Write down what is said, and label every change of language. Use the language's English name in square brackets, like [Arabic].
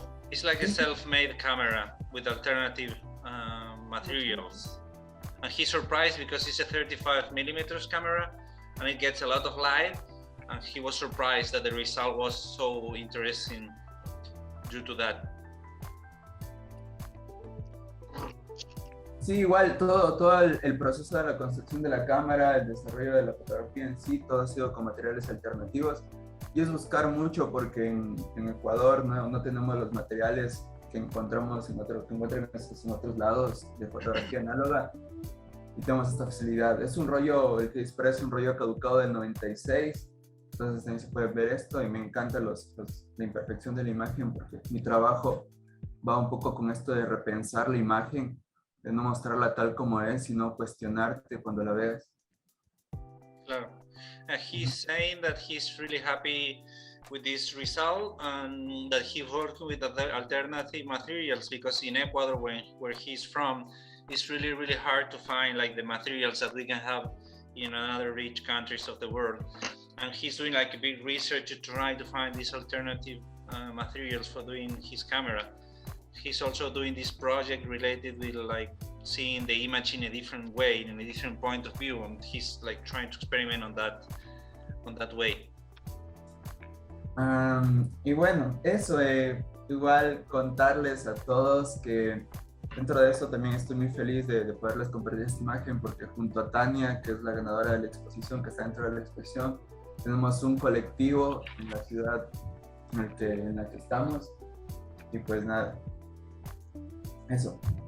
[English] It's like a self-made camera with alternative materials. And he's surprised because it's a 35 millimeters camera and it gets a lot of light. And he was surprised that the result was so interesting due to that. [Spanish] Sí, igual todo el proceso de la construcción de la cámara, el desarrollo de la fotografía en sí, todo ha sido con materiales alternativos. Y es buscar mucho porque en Ecuador no tenemos los materiales que encontramos en otros lados de fotografía análoga y tenemos esta facilidad. Es un rollo, el que dispara es un rollo caducado del 96, entonces también se puede ver esto y me encanta la imperfección de la imagen porque mi trabajo va un poco con esto de repensar la imagen, de no mostrarla tal como es, sino cuestionarte cuando la veas. [English] Claro. He's saying that he's really happy with this result, and that he's working with other alternative materials, because in Ecuador, where he's from, it's really hard to find like the materials that we can have in other rich countries of the world. And he's doing like a big research to try to find these alternative materials for doing his camera. He's also doing this project related with like seeing the image in a different way, in a different point of view, and he's like trying to experiment on that way. [Spanish] Y bueno, eso, igual contarles a todos que dentro de eso también estoy muy feliz de poderles compartir esta imagen, porque junto a Tania, que es la ganadora de la exposición, que está dentro de la exposición, tenemos un colectivo en la ciudad en la que estamos, y pues nada, eso.